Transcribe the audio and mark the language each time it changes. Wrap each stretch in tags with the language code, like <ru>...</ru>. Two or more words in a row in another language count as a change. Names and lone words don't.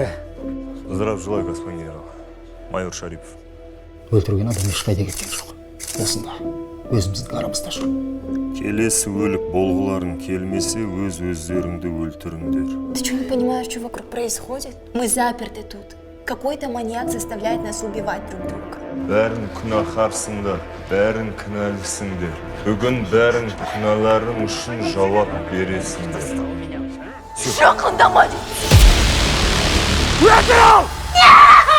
<ru>Здравия желаю, господин генерал. Майор Шарипов.</ru> <kk>Өлтірген адам ешқайда кеткен жоқ. Осында, өзіміздің арамызда жүр. Келесі өлік болғыларын келмесе, өз-өздеріңді өлтіріңдер.</kk> <ru>Ты что, не понимаешь, что вокруг происходит? Мы заперты тут. Какой-то маньяк заставляет нас убивать друг друга.</ru> <kk>Бәрін күнәһарсыңдар, бәрін кінәлісіңдер. Бүгін бәрін күнәларың үшін жауап бересіңдер.</kk> <ru>Что, колдомать? Нет!</ru>